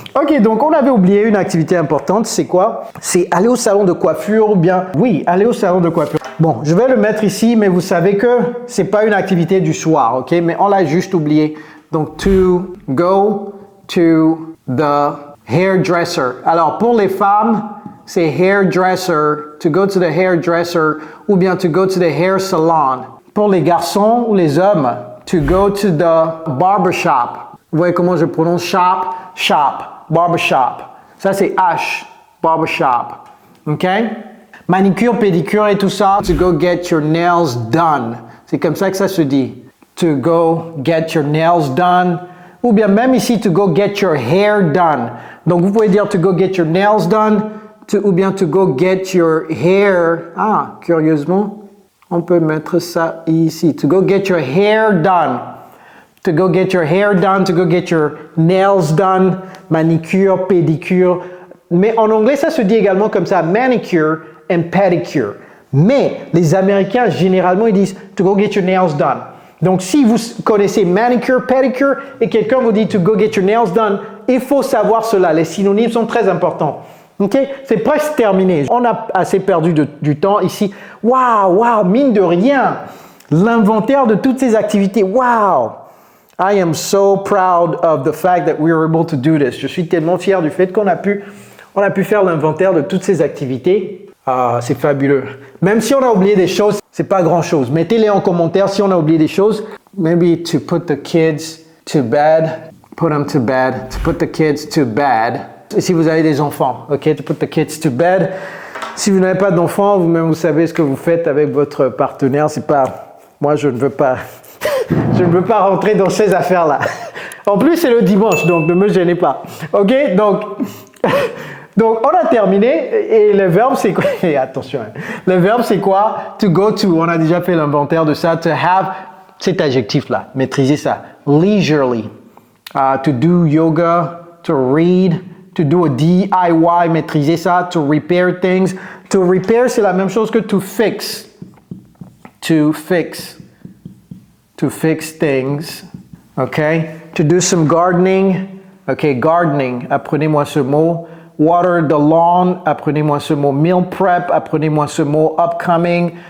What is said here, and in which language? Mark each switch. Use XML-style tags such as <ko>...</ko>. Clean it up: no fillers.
<fr>Ok, donc on avait oublié une activité importante. C'est quoi? C'est aller au salon de coiffure ou bien, oui, aller au salon de coiffure. Bon, je vais le mettre ici, mais vous savez que c'est pas une activité du soir. Ok, mais on l'a juste oublié.</fr> <en>Donc, to go to the hairdresser.</en> <fr>Alors, pour les femmes, c'est</fr> <en>hairdresser, to go to the hairdresser</en> <fr>ou bien</fr> <en>to go to the hair salon.</en> <fr>Pour les garçons ou les hommes,</fr> <en>to go to the barbershop.</en> <fr>Vous voyez comment je prononce shop?</fr> <en>Shop, barbershop.</en> <fr>Ça c'est H,</fr> <en>barbershop. OK? Manicure, pédicure</en> <fr>et tout ça,</fr> <en>to go get your nails done.</en> <fr>C'est comme ça que ça se dit.</fr> <en>To go get your nails done.</en> <fr>Ou bien même ici,</fr> <en>to go get your hair done.</en> <fr>Donc vous pouvez dire</fr> <en>to go get your nails done.</en> <fr>Ou bien</fr> <en>to go get your hair.</en> <fr>Ah, curieusement, on peut mettre ça ici.</fr> <en>To go get your hair done. To go get your hair done. To go get your nails done.</en> <fr>Manicure, pédicure. Mais en anglais, ça se dit également comme ça.</fr> <en>Manicure and pedicure.</en> <fr>Mais les Américains, généralement, ils disent</fr> <en>to go get your nails done.</en> <fr>Donc, si vous connaissez manicure, pedicure et quelqu'un vous dit</fr> <en>to go get your nails done,</en> <fr>il faut savoir cela. Les synonymes sont très importants. Ok, c'est presque terminé. On a assez perdu du temps ici. Waouh, mine de rien, l'inventaire de toutes ces activités.</fr> <en>Waouh, I am so proud of the fact that we were able to do this.</en> <fr>Je suis tellement fier du fait qu'on a pu faire l'inventaire de toutes ces activités. Ah, c'est fabuleux. Même si on a oublié des choses, c'est pas grand-chose. Mettez-les en commentaire si on a oublié des choses.</fr> <en>Maybe to put the kids to bed. Put them to bed. To put the kids to bed.</en> <fr>Si vous avez des enfants, ok,</fr> <en>to put the kids to bed.</en> <fr>Si vous n'avez pas d'enfants, vous-même vous savez ce que vous faites avec votre partenaire. C'est pas, moi je ne veux pas, je ne veux pas rentrer dans ces affaires-là. En plus c'est le dimanche, donc ne me gênez pas. Ok, donc on a terminé et le verbe c'est quoi? Et attention, hein. Le verbe c'est quoi?</fr> <en>To go to.</en> <fr>On a déjà fait l'inventaire de ça. To have cet adjectif-là, maîtrisez ça.</fr> <en>Leisurely, to do yoga, to read. To do a DIY,</en> <fr>maîtriser ça.</fr> <en>To repair things. To repair,</en> <fr>c'est la même chose que</fr> <en>to fix. To fix. To fix things. Okay? To do some gardening. Okay, gardening.</en> <fr>Apprenez-moi ce mot.</fr> <en>Water the lawn.</en> <fr>Apprenez-moi ce mot.</fr> <en>Meal prep.</en> <fr>Apprenez-moi ce mot. Upcoming.</fr>